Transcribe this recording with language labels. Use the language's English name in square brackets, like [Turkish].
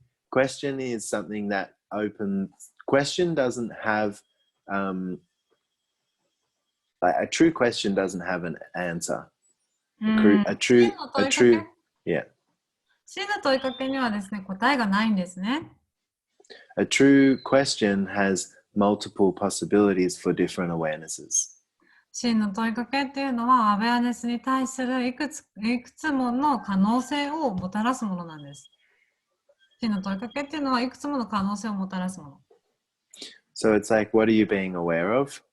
[English] Question is something that opens. Question doesn't have like a true question doesn't have an answer. A true yeah. [Japanese] 真の問いかけにはですね、答えがないんですね。 [English] A true question has multiple possibilities for different awarenesses. [Japanese] 真の問いかけっていうのは、アウェアネスに対するいくつもの可能性をもたらすものなんです。真の問いかけっていうのはいくつもの可能性をもたらすもの。 [English] So it's like, what are you being aware of?